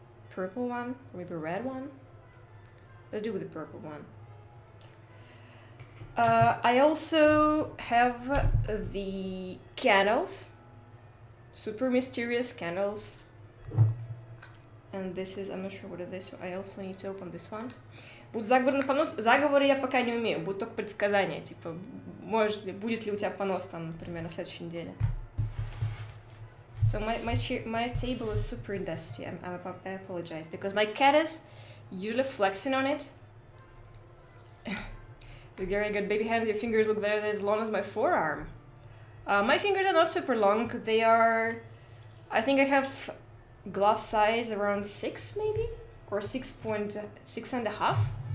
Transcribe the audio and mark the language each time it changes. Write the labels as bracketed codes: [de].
[en] Purple one, or maybe red one. Let's do with the purple one. I also have the candles. Super mysterious candles. And this is, I'm not sure what it is, so I also need to open this one. [ru] Будут заговоры на понос. Заговоры я пока не умею, будут только предсказания, типа, будет ли у тебя понос там, например, на следующей неделе. [en] So my table is super dusty. I apologize because my cat is usually flexing on it. The very good baby hands. Your fingers look there as long as my forearm. My fingers are not super long. They are, I think I have glove size around 6 maybe, or 6.6 and a half.